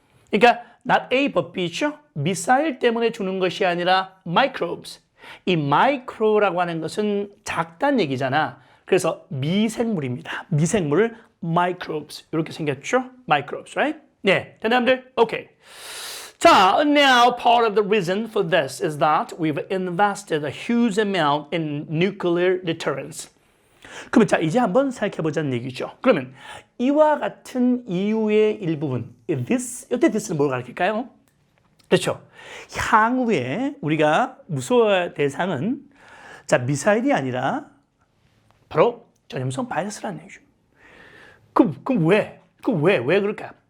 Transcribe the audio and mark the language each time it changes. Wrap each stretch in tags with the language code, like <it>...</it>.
<ko>그러니까</ko> <en>not A, but B</en> <ko>죠? 미사일 때문에 죽는 것이 아니라 microbes. 이 micro라고 하는 것은 작다는 얘기잖아. 그래서 미생물입니다. 미생물을 microbes. 이렇게 생겼죠?</ko> <en>microbes, right?</en> <ko>네, 된다들? Okay.</ko> <en>자, now part of the reason for this is that we've invested a huge amount in nuclear deterrence.</en> <ko>그러면 자, 이제 한번 생각해보자는 얘기죠. 그러면 이와 같은 이유의 일부분, this, 이때 this는 뭘 가르칠까요? 그렇죠. 향후에 우리가 무서워할 대상은 자, 미사일이 아니라 바로 전염성 바이러스라는 얘기죠. 그럼 왜? 왜 그럴까요?</ko>